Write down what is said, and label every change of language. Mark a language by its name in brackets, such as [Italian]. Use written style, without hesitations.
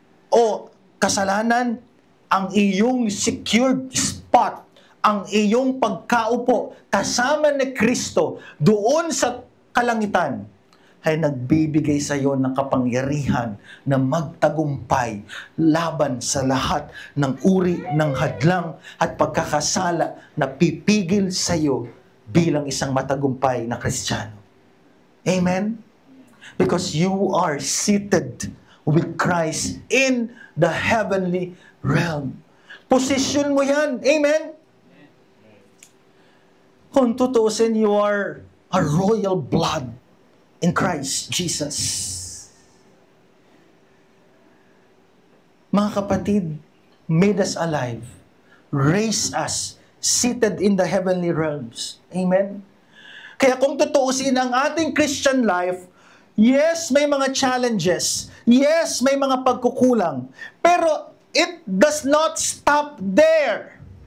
[Filipino] O kasalanan, ang iyong secured spot, ang iyong pagkaupo kasama ni Kristo doon sa kalangitan, ay nagbibigay sa iyo ng kapangyarihan na magtagumpay laban sa lahat ng uri ng hadlang at pagkakasala na pipigil sa iyo bilang isang matagumpay na Kristiyano. Amen? [English] Because you are seated with Christ in the heavenly realm. [Filipino] Position mo yan. Amen? Kung tutuusin, [English] you are a royal blood in Christ Jesus. [Filipino] Mga kapatid, [English] made us alive. raised us, seated in the heavenly realms. [Filipino] Amen? Kaya kung tutuusin ang ating Christian life, yes, may mga challenges. Yes, may mga pagkukulang. [English] Pero it does not stop there.